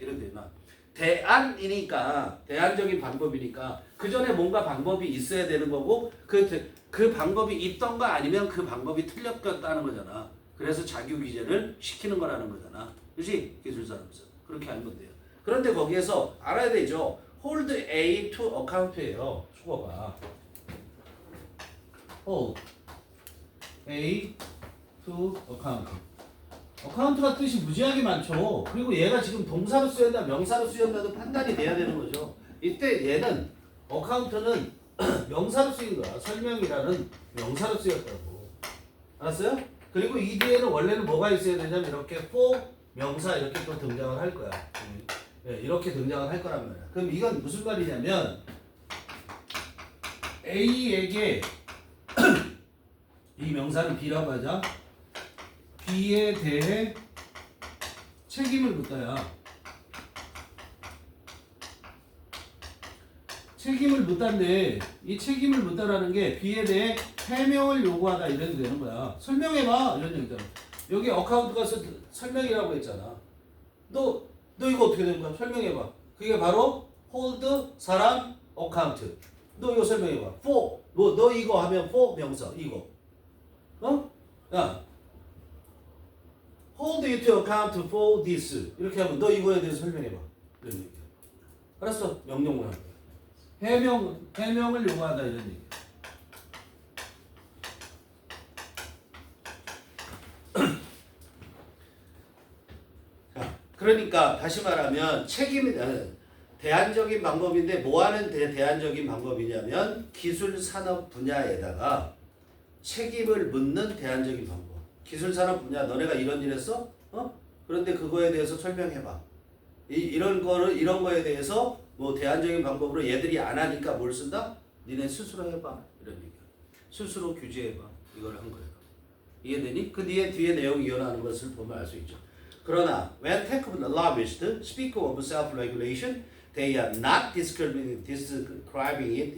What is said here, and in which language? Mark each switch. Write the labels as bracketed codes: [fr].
[ko] 이런 데나 대안이니까 대안적인 방법이니까 그 전에 뭔가 방법이 있어야 되는 거고 그 방법이 있던가 아니면 그 방법이 틀렸다는 거잖아. 그래서 자기 규제를 시키는 거라는 거잖아. 그렇지? 기술 산업에서 그렇게 알면 돼요. 그런데 거기에서 알아야 되죠. [en] hold A to account예요. [ko] 수거가 [en] hold A to account. [ko] 어카운트가 뜻이 무지하게 많죠. 그리고 얘가 지금 동사로 쓰였나 명사로 쓰였나도 판단이 돼야 되는 거죠. 이때 얘는 어카운트는 명사로 쓰인 거야. 설명이라는 명사로 쓰였다고. 알았어요? 그리고 이 뒤에는 원래는 뭐가 있어야 되냐면 이렇게 for 명사 이렇게 또 등장을 할 거야. 네, 이렇게 등장을 할 거란 말이야. 그럼 이건 무슨 말이냐면 A에게 이 명사는 B라고 하자. B에 대해 책임을 묻다야. 책임을 묻다인데 이 책임을 묻다라는 게 B에 대해 해명을 요구하다 이래도 되는 거야. 설명해봐 이런 얘기잖아. 여기 어카운트 가서 설명이라고 했잖아. 너 이거 어떻게 되는 거야? 설명해봐. 그게 바로 hold 사람 어카운트. 너 이거 설명해봐. for 너 이거 하면 for 명사 이거. 어? 야. [en] hold you to account for this. [ko] 이렇게 하면 너 이거에 대해서 설명해봐. 이런 얘기야. 알았어? 명령을 할 거야. 해명을 요구하다 이런 얘기야. 자, 그러니까 다시 말하면 책임이 대안적인 방법인데 뭐 하는 대안적인 방법이냐면 기술 산업 분야에다가 책임을 묻는 대안적인 방법. 기술 산업 분야 너네가 이런 일 했어? 그런데 그거에 대해서 설명해봐. 이런 거에 대해서 뭐 대안적인 방법으로 얘들이 안 하니까 뭘 쓴다? 니네 스스로 해봐. 이런 얘기야. 스스로 규제해봐. 이걸 한 거예요. 이해되니? 그 뒤에 내용이 이어나는 것을 보면 알 수 있죠. 그러나 [en] when technologists speak of self-regulation, they are not describing it.